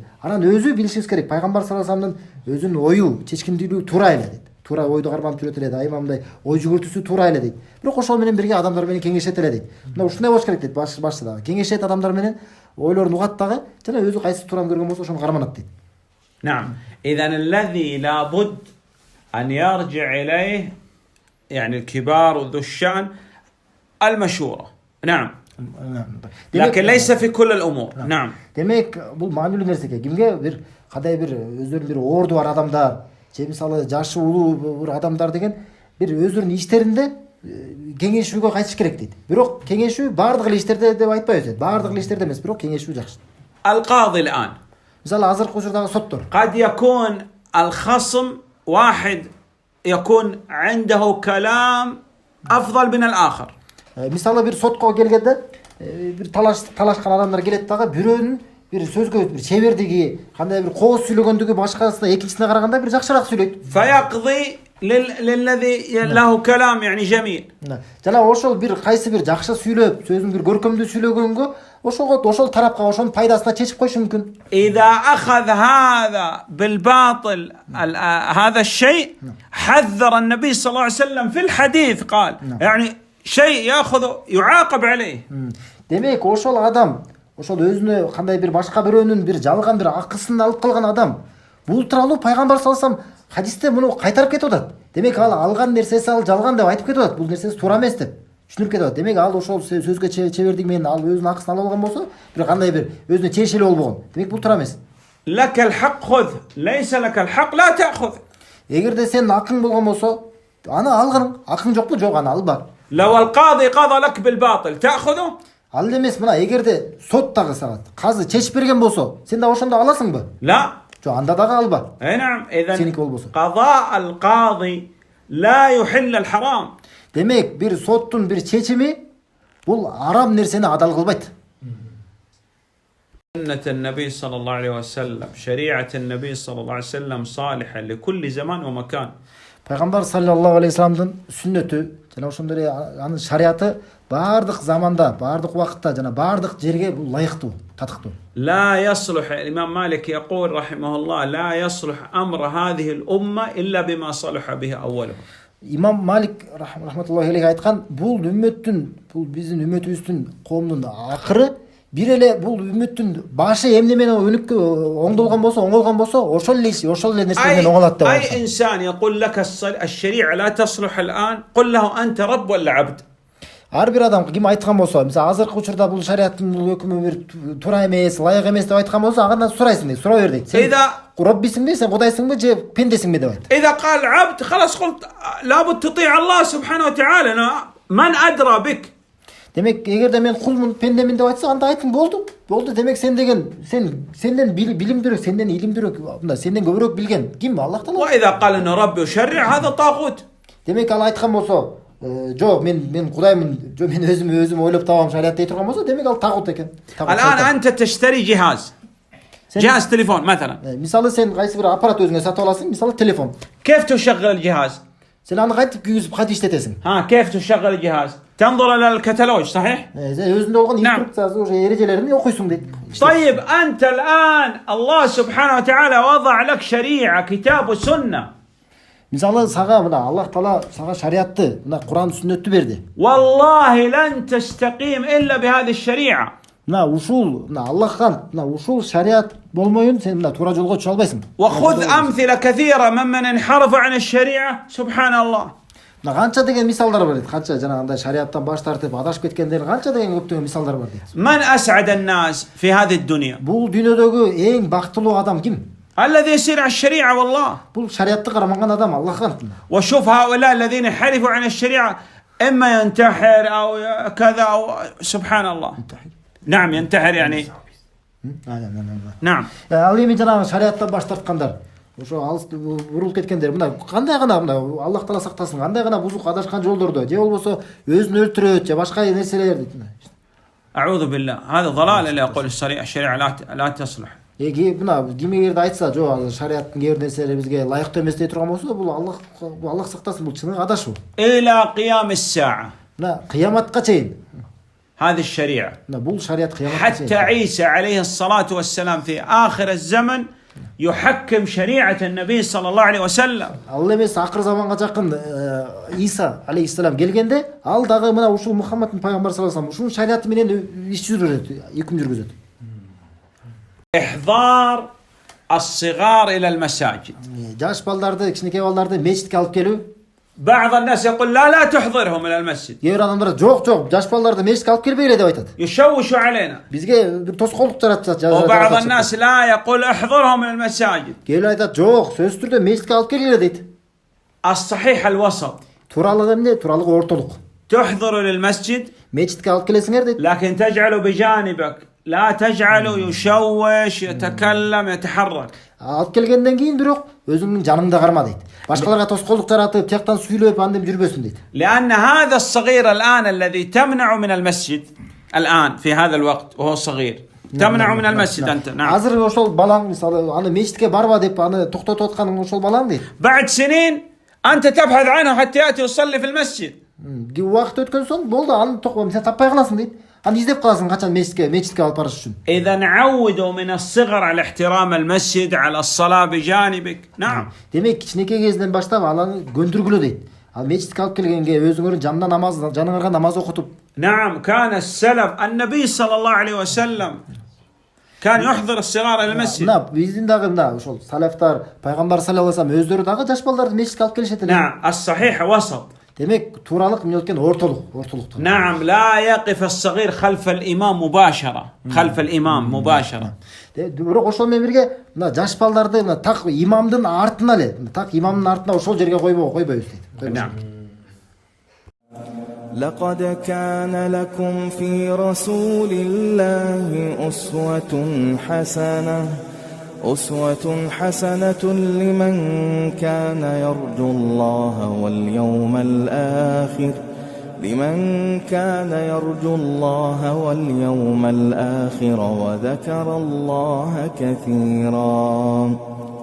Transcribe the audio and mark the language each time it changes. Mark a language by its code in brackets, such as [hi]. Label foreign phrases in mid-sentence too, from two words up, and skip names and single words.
[ky] Анан өзү билишибиз керек, пайгамбар [ar] صلى الله عليه وسلم [ky] өзүнүн ою, чечкиндүүлүгү туура эле дейт. Туура ойду карманып жүрөт эле, дайыма мындай ой жүгүртүүсү туура эле дейт. Бирок ошол менен бирге адамдар менен кеңешет эле дейт. Мына ушундай болуш керек дейт башчы дагы. Кеңешет адамдар менен, ойлорун угат дагы, жана өзү кайсы туураны көргөн болсо ошону карманат дейт. [ar] نعم. إذا الذي لابد أن يرجع إليه يعني الكبار وذو الشأن المشورة. نعم. لكن ليس في كل الأمور. نعم. [ky] Демек бул маанилүү нерсе. Кимге бир кандай бир өздөрүнүн бир орду бар адамдар, же мисалы жашы улуу бир адамдар деген бир өздөрүнүн иштеринде кеңешүүгө кайтыш керек дейт. Бирок кеңешүү баардык эле иштерде деп айтпайбыз. Баардык эле иштерде эмес, бирок кеңешүү жакшы. [ar] القاضي الآن [ky] Мисалы азыркы учурдагы соттор. [ar] قد يكون الخصم واحد يكون عنده كلام أفضل من الآخر. [ky] Мисалы бир сотко келгенде бир талашкан адамдар келет дагы бирөөнүн бир сөзгө бир чебердиги, кандай бир кооз сүйлөгөндүгү башкасына экинчисине караганда бир жакшыраак сүйлөйт. [ar] فيقضي للذي له كلام يعني جميل. [ky] Жана ошол бир кайсы бир жакшы сүйлөп, сөзүн бир көркөмдүү сүйлөгөнгө ошол тарапка ошонун пайдасына чечип коюшу мүмкүн. [ar] إذا أخذ هذا بالباطل هذا الشيء حذر النبي صلى الله عليه وسلم في الحديث قال يعني شيء يأخذ يعاقب عليه. [ky] Демек ошол адам, ошол өзүнө кандай бир башка бирөөнүн бир жалган бир акысын алып калган адам бул тууралуу пайгамбар [ar] صلى الله عليه وسلم [ky] хадисте муну кайтарып кетип атат. Демек ал алган нерсеси ал жалган деп айтып кетип атат. Бул нерсеси туура эмес деп түшүнүп кетип атат. Демек ал ошол сөзгө чебердиги менен ал өзүнүн акысын алып алган болсо, бир кандай бир өзүнө тиешелүү болбогон. Демек бул туура эмес. [ar] لك الحق خذ ليس لك الحق لا تأخذ. [ky] Эгерде сенин акың болгон болсо, аны алгын. Акың жокпу? Жок, аны алба. [ar] لو القاضي قضى لك بالباطل تأخذه. [ky] Ал эмес, мына эгерде сот дагы сага казы чечип берген болсо, сен да ошондо аласыңбы? [ar] لا. [ky] Жок, анда дагы алба. [ar] أي نعم. إذا [ky] سينك болбосо. [ar] قضاء القاضي لا يحل الحرام. [ky] Демек, бир соттун бир чечими бул арам нерсени адал кылбайт. [ar] سنة النبي صلى الله عليه وسلم شريعة النبي صلى الله عليه وسلم صالحة لكل زمان ومكان. [ky] Пайгамбар [ar] صلى الله عليه وسلم [ky] сүннөтү жана ошондой эле анын шариаты баардык заманда, баардык убакытта жана баардык жерге бул лайыктуу, татыктуу. [ar] لا يصلح الإمام مالك يقول رحمه الله لا يصلح أمر هذه الأمة إلا بما صلح به أوله. [ky] Имам Малик [ar] رحمة الله عليه [ky] айткан, бул биздин үммөтүбүздүн коомдун акыры бир эле бул үммөттүн башы эмне менен өнүккө оңдолгон болсо, ошол эле нерсе менен оңолот деп. [ar] أي إنسان يقول لك الشريعة لا تصلح الآن قل له أنت رب ولا عبد. [ky] Ар бир адам ким айткан болсо, мисалы азыркы учурда бул шариаттын бул өкүмү бир туура эмес, лайык эмес деп айткан болсо, агандан сурайсың дейт, сурай бер дейт. Сен Раббисиңби, сен Кудайсыңбы же пендесиңби деп айт. [ar] إذا قال عبد خلاص قلت لابد تطيع الله سبحانه وتعالى. من أدرى بك. [ky] Демек эгерде мен кулмун, пендемин деп айтса, анда айтың болду. Болду. Демек сен деген сенден билимдүүрөөк, сенден илимдүүрөөк, мындай сенден көбүрөөк билген ким? Аллах Таала. [ar] وإذا قال إن ربي يشرع هذا طاغوت. [ky] Демек ал айткан болсо, жок мен кудаймын, жок мен өзүм ойлоп табам шарият дей турган болсо, демек ал тагут экен. [ar] الآن أنت تشتري جهاز تليفون مثلا. [ky] Мисалы сен кайсы бир аппарат өзүңө сатып аласың, мисалы телефон. [ar] كيف تشغل الجهاز؟ [ky] Сен аны кайтып күйгүзүп кантип иштетесиң? [ar] كيف تشغل الجهاز؟ تنظر إلى الكتالوج صحيح؟ [ky] Өзүндө болгон инструкциясы, уже эрежелерин окуйсуң дейт. [ar] طيب أنت الآن الله سبحانه وتعالى وضع لك شريعة كتاب وسنة. [ky] Мисалы сага мына Аллах Таала сага шариатты, мына Кур'ан сүннөттү берди. [ar] والله لن تستقيم إلا بهذه الشريعة. [ky] Мына Аллахка мына ушул шариат болмоюн сен мына туура жолго түшө албайсың. [ar] وخذ أمثلة كثيرة ممن انحرف عن الشريعة سبحان الله. [ky] Мына канча деген мисалдар бар дейт. Канча жанагындай шариаттан баш тартып адашып кеткендер канча деген көптөгөн мисалдар бар дейт. [ar] من أسعد الناس في هذه الدنيا؟ [ky] Бул дүйнөдөгү эң бактылуу адам ким? [ar] الذي يسير على الشريعة والله. [ky] Бул шариатты карамаган адам Аллахка. [ar] وشوف هؤلاء الذين انحرفوا عن الشريعة إما ينتحر أو كذا أو سبحان الله. نعم ينتحر يعني. نعم. [ky] Ал эми жанагы шариаттан баш тарткандар, ошо алыс бурулуп кеткендер, мына кандай гана мына Аллах Таала сактасын, кандай гана бузук адашкан жолдордо, же болбосо өзүн өлтүрөт, же башка нерселер дейт. [ar] أعوذ بالله هذا ضلال اللي يقول الشريعة لا تصلح. [ky] Мына ким эгерде айтса, жок шариаттын кээ бир нерселери бизге ылайыктуу эмес дей турган болсо, бул Аллах сактасын, бул чыныгы адашуу. [ar] إلى قيام الساعة. [ky] Мына кыяматка чейин. [ar] هذه الشريعة. [ky] Мына бул шариат кыяматка чейин. [ar] حتى عيسى عليه الصلاة والسلام في آخر الزمن يحكم شريعة النبي صلى الله عليه وسلم. [ky] Ал эмес акыр заманга жакын Иса алейхиссалам келгенде, ал дагы мына ушул Мухаммадтын пайгамбар [ar] صلى الله عليه وسلم [ky] ушул шариаты менен иш жүргүзөт, үкүм жүргүзөт. [ar] إحضار الصغار إلى المساجد. [ky] Жаш балдарды, кичинекей балдарды мечитке алып келүү. [ar] بعض الناس يقول لا تحضرهم إلى المسجد. [ky] Кээ бир адамдар жок, жаш балдарды мечитке алып келбейле деп айтат. [ar] يشوشوا علينا. [ky] Бизге бир тоскоолдук жаратат. [ar] وبعض الناس لا يقول احضرهم إلى المساجد. [ky] Кээ бир айтат жок, сөзсүз түрдө мечитке алып келгиле дейт. [ar] الصحيح الوسط. [ky] Тууралыгы эмне? Тууралыгы ортолук. [ar] تحضر إلى المسجد. [ky] Мечитке алып келесиңер дейт. [ar] لكن تجعله بجانبك. لا تجعله يشوش يتكلم يتحرك. [ky] Алып келгенден кийин бирок өзүңдүн жаныңда карма дейт. Башкаларга тоскоолдук жаратып, тияктан сүйлөп, андем жүрбөсүн дейт. [ar] لأن هذا الصغير الآن الذي تمنع من المسجد الآن في هذا الوقت وهو صغير تمنع من المسجد أنت. نعم. [ky] Азыр ошол балаң, мисалы, аны мечитке барба деп аны токтотуп атканың ошол балаң дейт. [ar] بعد سنين أنت تبحث عنه حتى يأتي يصلي في المسجد. [ky] Убакыт өткөн соң болду, аны сен таппай каласың дейт. Аны издеп каласың качан мечитке алып барыш үчүн. [ar] إذا عودوا من الصغر على احترام المسجد على الصلاة بجانبك. نعم. [ky] Демек кичинекей кезинен баштап аны көндүргүлө дейт. Ал мечитке алып келгенге өзүңөрдүн жаныңарга намаз окутуп. [ar] نعم كان السلف النبي صلى الله عليه وسلم كان يحضر الصغار إلى المسجد. [ky] Мына биздин дагы мына ошол салафтар, пайгамбар [ar] صلى الله عليه وسلم [ky] өздөрү дагы жаш балдарды мечитке алып келишет эле. [ar] نعم الصحيح وسط. [ky] Демек тууралык эмне экен? Ортолук. [ar] نعم لا يقف الصغير خلف الإمام مباشرة. خلف الإمام مباشرة. [ky] Бирок ошол менен бирге мына жаш балдарды мына так имамдын артына эле, так имамдын артына ошол жерге койбойбуз дейт. [ar] نعم. لقد كان لكم في رسول الله أسوة حسنة لمن كان يرجو الله واليوم الآخر وذكر الله كثيرا.